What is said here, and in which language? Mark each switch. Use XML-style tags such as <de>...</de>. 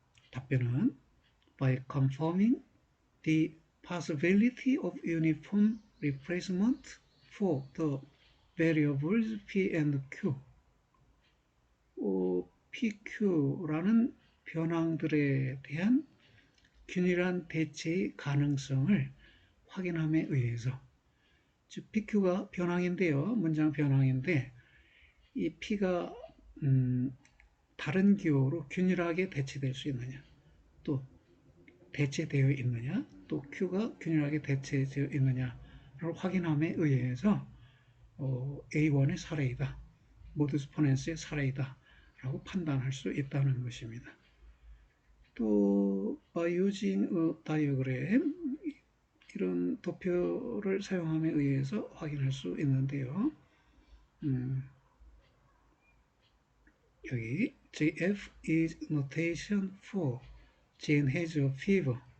<ko>답변은</ko> <en>by confirming the possibility of uniform replacement for the variables P and Q.</en> <ko>PQ라는 변항들에 대한 균일한 대체의 가능성을 확인함에 의해서 즉 PQ가 변항인데요. 문장 변항인데 이 P가 다른 기호로 균일하게 대체될 수 있느냐, 또 대체되어 있느냐, 또 Q가 균일하게 대체되어 있느냐를 확인함에 의해서 A1의 사례이다, 모두스 포넨스의 사례이다 라고 판단할 수 있다는 것입니다. 또</ko> <en>by using a diagram,</en> <ko>이런 도표를 사용함에 의해서 확인할 수 있는데요. 여기</ko> <en>JF is notation for Jane has a fever.</en>